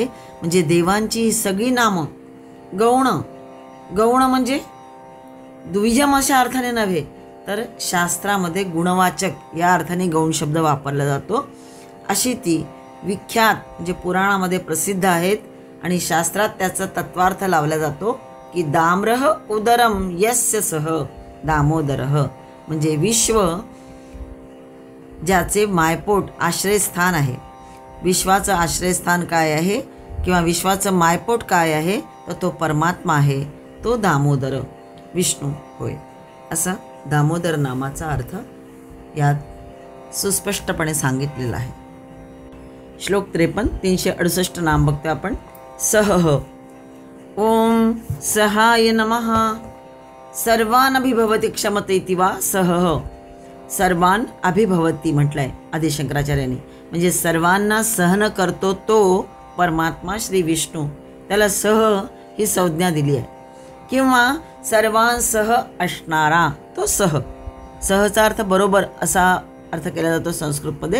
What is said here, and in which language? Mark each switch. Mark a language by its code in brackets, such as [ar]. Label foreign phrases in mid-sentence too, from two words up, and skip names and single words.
[mr] म्हणजे देवांची ही सगळी नामं गौण म्हणजे द्विजम अशा अर्थाने नव्हे, तर शास्त्रामध्ये गुणवाचक या अर्थाने गौण शब्द वापरला जातो. अशी ती विख्यात म्हणजे पुराणामध्ये प्रसिद्ध आहेत. आणि शास्त्रात त्याचा तत्वार्थ लावला जातो की [sa] दाम्रह उदरम यस्य सह दामोदरः, [mr] म्हणजे विश्व ज्याचे मायपोट आश्रयस्थान आहे. विश्वाचं आश्रयस्थान काय आहे किंवा विश्वाचं मायपोट काय आहे, तर तो परमात्मा आहे, तो दामोदर विष्णू होय. असा दामोदर नामाचा अर्थ यात सुस्पष्टपणे सांगितलेला आहे. श्लोक 53 368 नाम बघतो आपण. [sa] सहः ओम सहाय नमः. सर्वान अभिभवती क्षमते इति वा सहः, सर्वान अभिभवती [mr] म्हटलंय आदिशंकराचार्यांनी. म्हणजे सर्वांना सहन करतो तो परमात्मा श्री विष्णू, त्याला सह ही संज्ञा दिली आहे. किंवा सर्वांसह असणारा तो सह, सहचा अर्थ बरोबर असा अर्थ केला जातो संस्कृतमध्ये.